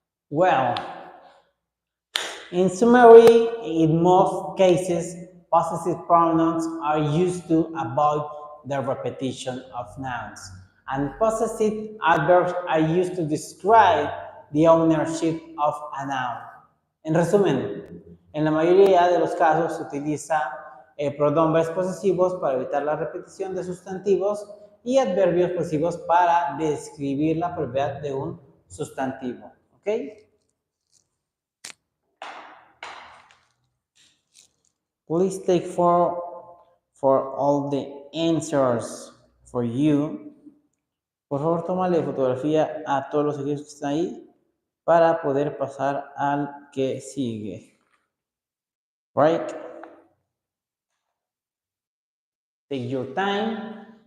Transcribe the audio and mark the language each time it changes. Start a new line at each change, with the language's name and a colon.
English: Well, in summary, in most cases, possessive pronouns are used to avoid the repetition of nouns, and possessive adverbs are used to describe the ownership of a noun.
Spanish: En resumen, en la mayoría de los casos se utiliza pronombres posesivos para evitar la repetición de sustantivos y adverbios posesivos para describir la propiedad de un sustantivo. ¿Ok?
English: Please take for all the answers for you.
Spanish: Por favor, tómale fotografía a todos los ejercicios que están ahí para poder pasar al que sigue.
English: Right? Take your time.